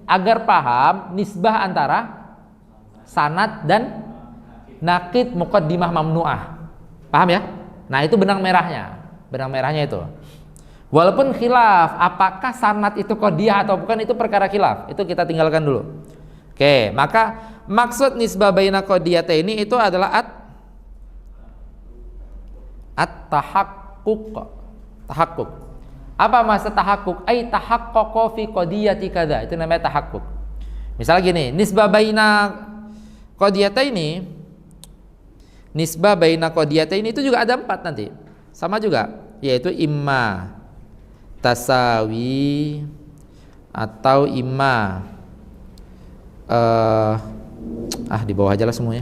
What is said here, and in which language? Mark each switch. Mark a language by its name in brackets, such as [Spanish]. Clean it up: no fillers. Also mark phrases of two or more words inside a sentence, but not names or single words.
[Indonesian] Agar paham nisbah antara sanad dan nakid [Arabic] muqaddimah mamnu'ah. [Indonesian] Paham ya? Nah, itu benang merahnya. Benang merahnya itu. Walaupun khilaf apakah sanad itu qadiyah atau bukan, itu perkara khilaf. Itu kita tinggalkan dulu. Oke, maka maksud [Arabic] nisbah baina qadiyataini [Indonesian] itu adalah at-tahaqquq. [Arabic] Tahaqquk. [Indonesian] Apa maksud [Arabic] tahaqquk? Ai tahaqqaqa fi qadiyati kadza. [Indonesian] Itu namanya tahaqquk. Misalnya gini, [Arabic] nisbah baina qadiyataini, nisbah baina qadiyataini [Indonesian] itu juga ada 4 nanti. Sama juga, yaitu [Arabic] imma tasawi [Indonesian] atau imma di bawah aja lah semuanya.